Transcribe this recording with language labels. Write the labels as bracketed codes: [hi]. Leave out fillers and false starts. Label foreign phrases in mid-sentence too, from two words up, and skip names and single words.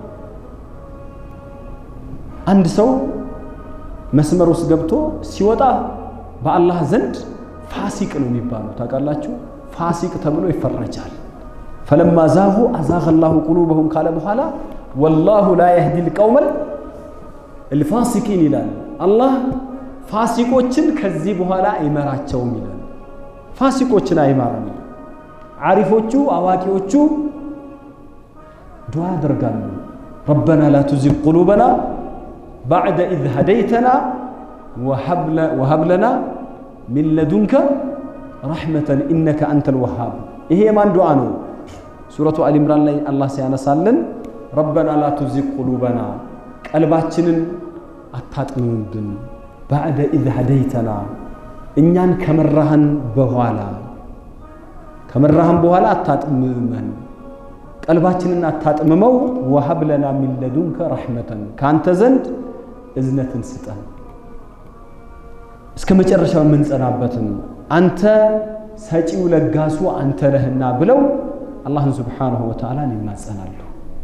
[am] አንድ ሰው መስመር ውስጥ ገብቶ ሲወጣ በአላህ ዘንድ ፋሲቅ ነው የሚባለው ታውቃላችሁ። ፋሲቅ ተብሎ ይፈረጃል። [ar] فلما زاغوا أزاغ الله قلوبهم [am] ካለ በኋላ [ar] والله لا يهدي القوم الفاسقين [am] ይላል። አላህ ፋሲቆችን ከዚህ በኋላ አይመራቸውም ይላል። ፋሲቆችን አይመራም። ዓሪፎቹ አዋቂዎቹ ዱዓ ያደርጋሉ። [ar] ربنا لا تزغ قلوبنا بعد إذ هديتنا وهب لنا من لدنك رحمة إنك أنت الوهاب. [am] ይሄ ማን ዱዓ ነው? ሱረቱ አሊ ኢምራን ላይ አላህ ሲያነሳልን [ar] ربنا لا تزغ قلوبنا [am] ቀልባችንን አታጥምምብን [ar] بعد إذ هديتنا [am] እኛን ከመራህን በኋላ አታጥምመን ቀልባችንን አታጥምመው [ar] وهب لنا من لدنك رحمة [am] ካንተ ዘንድ እዝነትን ስጠን እስከ መጨረሻው የምንጸናበትን አንተ ሰጪው ለጋሱ አንተ ነህና ብለው አላህን [ar] سبحانه وتعالى [am] ይማጸናሉ።